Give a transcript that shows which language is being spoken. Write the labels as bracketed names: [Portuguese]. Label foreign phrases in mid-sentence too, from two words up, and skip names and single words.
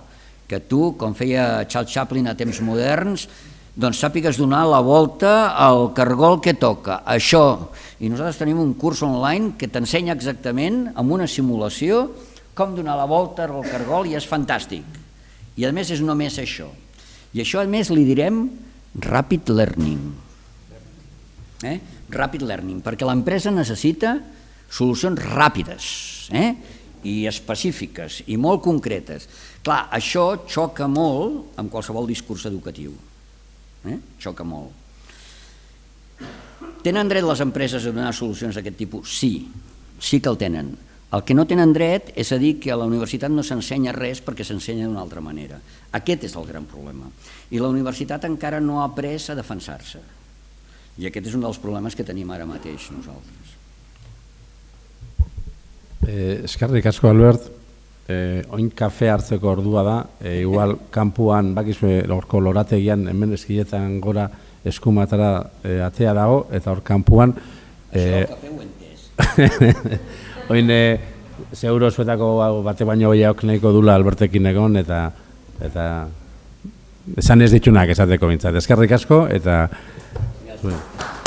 [Catalan] Que tu, com feia Charles Chaplin a temps moderns, doncs sàpigues donar la volta al cargol que toca. Això. I nosaltres tenim un curs online que t'ensenya exactament, amb una simulació, com donar la volta al cargol i és fantàstic. I a més és només això. I això a més li direm [English] rapid learning. Rapid learning, [Catalan] perquè l'empresa necessita solucions ràpides i específiques i molt concretes. Clar, això xoca molt amb qualsevol discurs educatiu. Xoca molt. Tenen dret les empreses a donar solucions d'aquest tipus? Sí que el tenen. El que no tenen dret és a dir que a la universitat no s'ensenya res perquè s'ensenya d'una altra manera. Aquest és el gran problema. I la universitat encara no ha après a defensar-se. I aquest és un dels problemes que tenim ara mateix nosaltres. [Basque] Eskerrik asko, Albert. Oin kafe hartzeko ordua da. Igual, kanpuan, bakizue, horko lorategian, hemen eskiletan gora eskumatara atea dago, eta hor kanpuan... [Catalan] Això el kafe ho entès. [Basque] Oin, seguro zuetako bate baino gehiago nahiko dula Albertekin egon, eta esan ez ditunak esateko bintzat. Eskerrik asko, eta...